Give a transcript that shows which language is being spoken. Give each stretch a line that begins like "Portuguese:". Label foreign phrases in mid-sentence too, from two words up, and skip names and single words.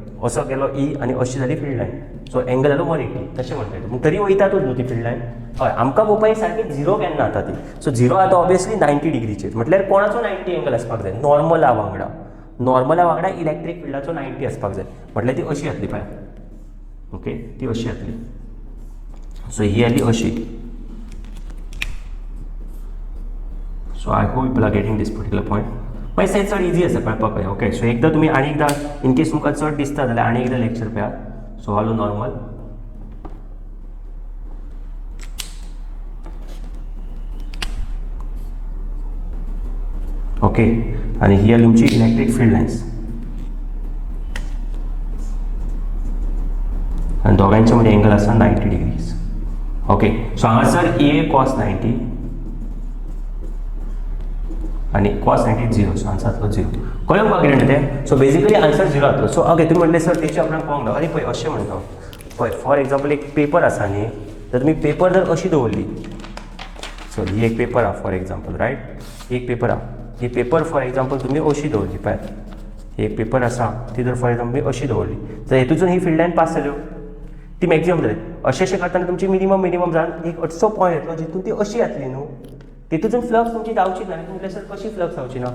Konkani: असो गेलो ई आनी अशी जाली
English: field line. so so angle
Konkani: जालो 180 तशें म्हणटा पूण तरी वयतातूच न्हू ती
English: field line
Konkani: हय आमकां पळोवपाक सारकी झिरो केन्ना जाता ती
English: so zero
Konkani: आतां ऑब्वियसली 90 डिग्रीचेर म्हटल्यार कोणाचो 90 एंगल आसपाक जाय नॉर्मला वांगडा
English: electric फिल्डाचो
Konkani: 90 आसपाक जाय म्हटल्यार ती अशी जातली पळय ओके ती अशी जातली सो ही जाली अशी
English: so I hope people are getting this particular point
Konkani: मागीर तें चड इजी आसा कळपाक कळ्ळें ओके सो एकदां तुमी आनी एकदां
English: in case
Konkani: तुमकां चड दिसता जाल्यार आनी एकदां लेक्चर पळयात
English: so hello normal
Konkani: ओके आणि ही तुमची
English: electric field lines
Konkani: आणि दोघांच्या मध्ये एंगल आसा 90 डिग्रीज ओके सो हांगासर ए कॉस 90 आणि कॉस 90 झिरो
English: so answer
Konkani: जातलो झिरो कळ्ळें म्हाका कितें तें
English: so basically answer zero
Konkani: जातलो
English: so okay
Konkani: तुमी म्हणलें सर तेची आपणाक पळोवंक ना अरे पळय अशें म्हणटा पळय
English: for example
Konkani: एक पेपर आसा न्ही तर तुमी पेपर जर अशी दवरली सो ही एक पेपर आहा
English: for example right
Konkani: एक पेपर आहा ही पेपर
English: for example
Konkani: तुम्ही अशी दवरली पळय एक पेपर आसा ती जर
English: for example
Konkani: अशी दवरली तर हेतून ही
English: field line
Konkani: पास जाल्यो ती मॅक्झिमम जाली अशें करताना तुमची मिनिमम जावन एक असो पॉयंट येतलो जितून ती अशी जातली न्हू तितून फ्लक्स तुमची जावची ना तुमच्या सर कशी फ्लक्स जावची ना